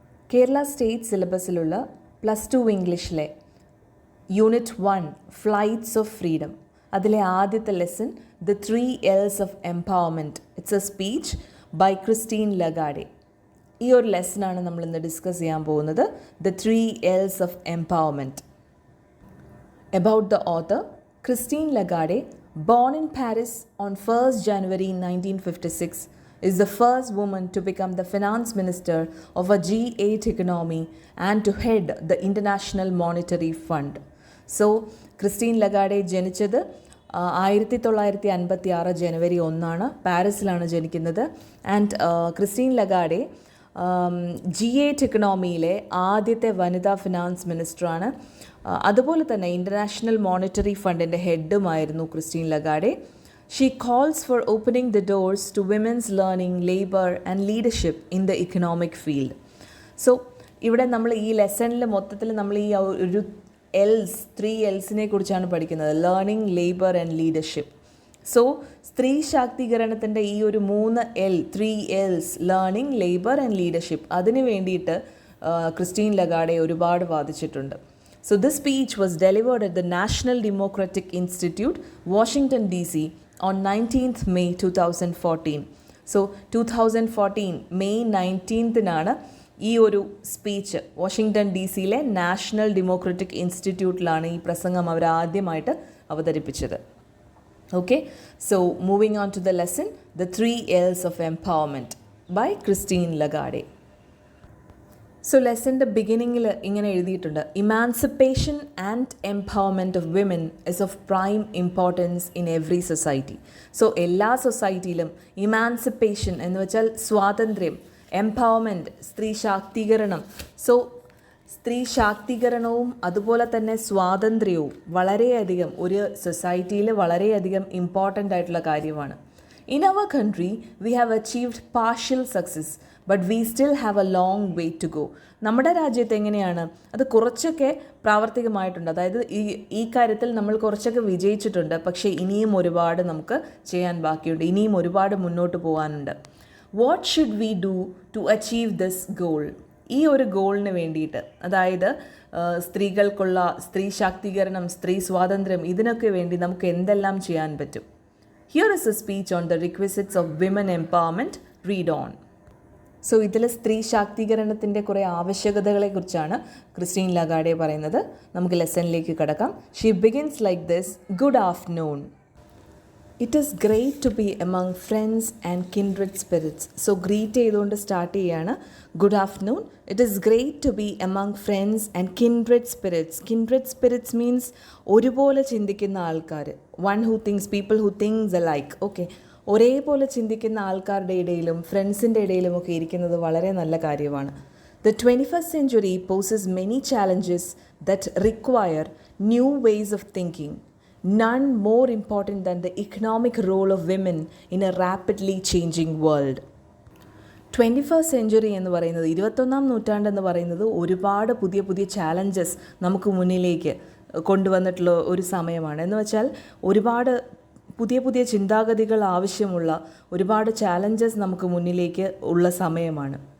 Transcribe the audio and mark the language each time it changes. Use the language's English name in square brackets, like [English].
[Malayalam] Kerala state സിലബസിലുള്ള +2 ഇംഗ്ലീഷിലെ unit 1 flights of freedom അതിലെ ആദ്യത്തെ lesson the 3 L's of empowerment. [English] It's a speech by Christine Lagarde. [Malayalam] ഈ ഒരു ലെസണാണ് നമ്മൾ ഇന്ന് ഡിസ്കസ് ചെയ്യാൻ പോകുന്നത്, the 3 L's of empowerment. [English] About the author, Christine Lagarde, born in Paris on 1st January 1956, is the first woman to become the finance minister of a G8 economy and to head the International Monetary Fund. [Malayalam] So, Christine Lagarde ജനിച്ചത് 1956 ജനുവരി 1 പാരീസിലാണ് ജനിക്കുന്നത്. And Christine ലഗാഡെ G8 എക്കണോമിയിലെ ആദ്യത്തെ വനിതാ finance മിനിസ്റ്ററാണ്. അതുപോലെ തന്നെ international monetary ഫണ്ടിൻ്റെ ഹെഡുമായിരുന്നു Christine ലഗാഡെ. [English] She calls for opening the doors to women's learning, labor and leadership in the economic field. [Malayalam] So, ഇവിടെ നമ്മൾ ഈ ലെസണിൽ മൊത്തത്തിൽ നമ്മൾ ഈ ഒരു ത്രീ എൽസിനെ കുറിച്ചാണ് പഠിക്കുന്നത്, learning, labour and leadership. So സ്ത്രീ ശാക്തീകരണത്തിൻ്റെ ഈ ഒരു 3 L's learning, labour and leadership, അതിന് വേണ്ടിയിട്ട് ക്രിസ്റ്റീൻ ലഗാഡെ ഒരുപാട് വാദിച്ചിട്ടുണ്ട്. [English] So this speech was delivered at the National Democratic Institute, Washington DC on 19th May 2014. [Malayalam] So 2014 May 19th ഈ ഒരു സ്പീച്ച് വാഷിങ്ടൺ ഡി സിയിലെ national democratic ഇൻസ്റ്റിറ്റ്യൂട്ടിലാണ് ഈ പ്രസംഗം അവർ ആദ്യമായിട്ട് അവതരിപ്പിച്ചത്. [English] Okay, so moving on to the lesson, the 3 L's of empowerment by Christine Lagarde. [Malayalam] So ലെസൻ്റെ ബിഗിനിങ്ങിൽ ഇങ്ങനെ എഴുതിയിട്ടുണ്ട്, [English] Emancipation and empowerment of women is of prime importance in every society. [Malayalam] So എല്ലാ സൊസൈറ്റിയിലും emancipation എന്ന് വെച്ചാൽ സ്വാതന്ത്ര്യം, എംപവർമെൻറ്റ് സ്ത്രീ ശാക്തീകരണം. സോ സ്ത്രീ ശാക്തീകരണവും അതുപോലെ തന്നെ സ്വാതന്ത്ര്യവും വളരെയധികം ഒരു സൊസൈറ്റിയിൽ വളരെയധികം ഇമ്പോർട്ടൻ്റ് ആയിട്ടുള്ള കാര്യമാണ്. [English] In our country, we have achieved partial success, but we still have a long way to go. [Malayalam] നമ്മുടെ രാജ്യത്ത് എങ്ങനെയാണ്, അത് കുറച്ചൊക്കെ പ്രാവർത്തികമായിട്ടുണ്ട്, അതായത് ഈ കാര്യത്തിൽ നമ്മൾ കുറച്ചൊക്കെ വിജയിച്ചിട്ടുണ്ട്, പക്ഷേ ഇനിയും ഒരുപാട് നമുക്ക് ചെയ്യാൻ ബാക്കിയുണ്ട്, ഇനിയും ഒരുപാട് മുന്നോട്ട് പോകാനുണ്ട്. [English] What should we do to achieve this goal? [Malayalam] ഈ ഒരു ഗോളിന് വേണ്ടിയിട്ട്, അതായത് സ്ത്രീകൾക്കുള്ള സ്ത്രീ ശാക്തീകരണം, സ്ത്രീ സ്വാതന്ത്ര്യം, ഇതിനൊക്കെ വേണ്ടി നമുക്ക് എന്തെല്ലാം ചെയ്യാൻ പറ്റും? [English] Here is a speech on the requisites of women empowerment. Read on. [Malayalam] So ഇതിൽ സ്ത്രീ ശാക്തീകരണത്തിൻ്റെ കുറേ ആവശ്യകതകളെക്കുറിച്ചാണ് ക്രിസ്റ്റീൻ ലഗാഡെ പറയുന്നത്. നമുക്ക് ലെസണിലേക്ക് കടക്കാം. [English] She begins like this: good afternoon. It is great to be among friends and kindred spirits. [Malayalam] So greet ചെയ്തുകൊണ്ട് start ചെയ്യാണ്. [English] Good afternoon. It is great to be among friends and kindred spirits. [Malayalam] കിൻഡ്രഡ് spirits means ഒരുപോലെ ചിന്തിക്കുന്ന ആൾക്കാർ. [English] One who thinks, people who thinks alike. [Malayalam] Okay, ഒരേപോലെ ചിന്തിക്കുന്ന ആൾക്കാരുടെ ഇടയിലും ഫ്രണ്ട്സിൻ്റെ ഇടയിലും ഒക്കെ ഇരിക്കുന്നത് വളരെ നല്ല കാര്യമാണ്. [English] The 21st century poses many challenges that require new ways of thinking. None more important than the economic role of women in a rapidly changing world. [Malayalam] 21st century എന്ന് പറയുന്നത്, 21ാം നൂറ്റാണ്ട് എന്ന് പറയുന്നത് ഒരുപാട് പുതിയ പുതിയ ചാലഞ്ചസ് നമുക്ക് മുന്നിലേക്ക് കൊണ്ടുവന്നിട്ടുള്ള ഒരു സമയമാണ്. എന്ന് വെച്ചാൽ ഒരുപാട് പുതിയ പുതിയ ചിന്താഗതികൾ ആവശ്യമുള്ള ഒരുപാട് ചാലഞ്ചസ് നമുക്ക് മുന്നിലേക്ക് ഉള്ള സമയമാണ്.